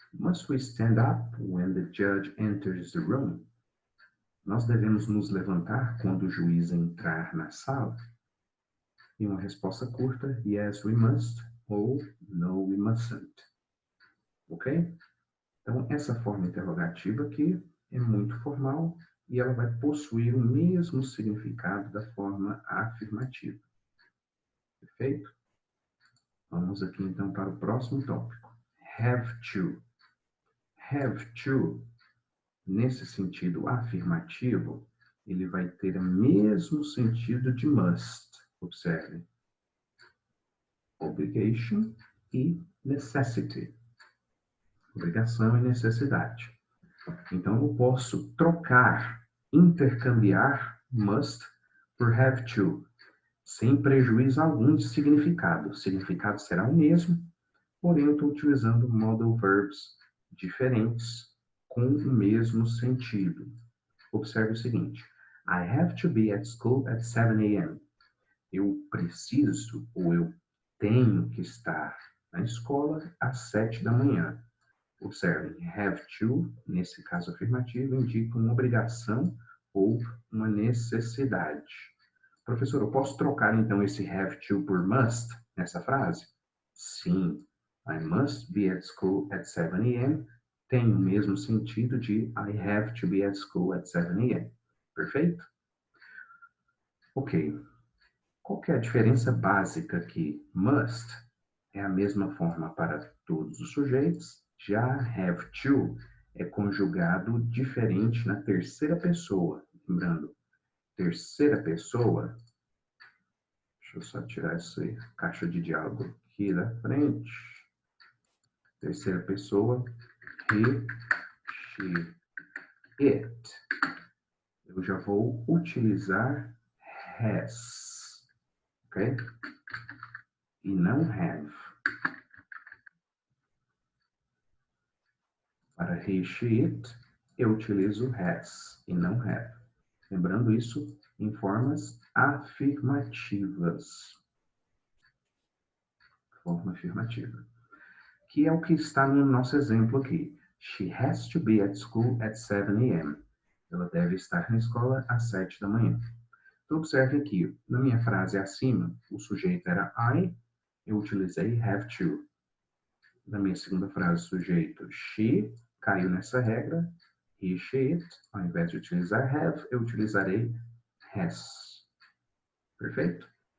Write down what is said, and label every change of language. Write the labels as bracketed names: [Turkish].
[English] Must we stand up when the judge enters the room? [Portuguese] Nós devemos nos levantar quando o juiz entrar na sala? E uma resposta curta, [English] yes, we must, [Portuguese] ou [English] no, we mustn't. Ok? [Portuguese] Então, essa forma interrogativa aqui é muito formal e ela vai possuir o mesmo significado da forma afirmativa. Perfeito? Vamos aqui, então, para o próximo tópico. Have to. Have to, nesse sentido afirmativo, ele vai ter o mesmo sentido de must. Observe. [English] Obligation e necessity. [Portuguese] Obrigação e necessidade. Então, eu posso trocar, intercambiar must por have to, sem prejuízo algum de significado. O significado será o mesmo, porém eu estou utilizando modal verbs diferentes com o mesmo sentido. Observe o seguinte. [English] I have to be at school at 7 a.m. [Portuguese] Eu preciso ou eu tenho que estar na escola às 7 da manhã. Observem, have to, nesse caso afirmativo, indica uma obrigação ou uma necessidade. Professor, eu posso trocar então esse have to por must nessa frase? Sim. [English] I must be at school at 7 a.m. [Portuguese] tem o mesmo sentido de [English] I have to be at school at 7 a.m. [Portuguese] Perfeito? Ok. Qual que é a diferença básica aqui? Must é a mesma forma para todos os sujeitos, já have to é conjugado diferente na terceira pessoa. Lembrando, terceira pessoa, deixa eu só tirar essa caixa de diálogo aqui da frente. Terceira pessoa, he, she, it. Eu já vou utilizar has, ok? E não have. Para he, she, it, eu utilizo has e não have. Lembrando isso em formas afirmativas. Forma afirmativa. Que é o que está no nosso exemplo aqui. [English] She has to be at school at 7 a.m. [Portuguese] Ela deve estar na escola às 7 da manhã. Então, observe aqui, na minha frase acima, o sujeito era I, eu utilizei have to. Na minha segunda frase, o sujeito she, caiu nessa regra, he, she, it. Ao invés de utilizar have, eu utilizarei has. Perfeito?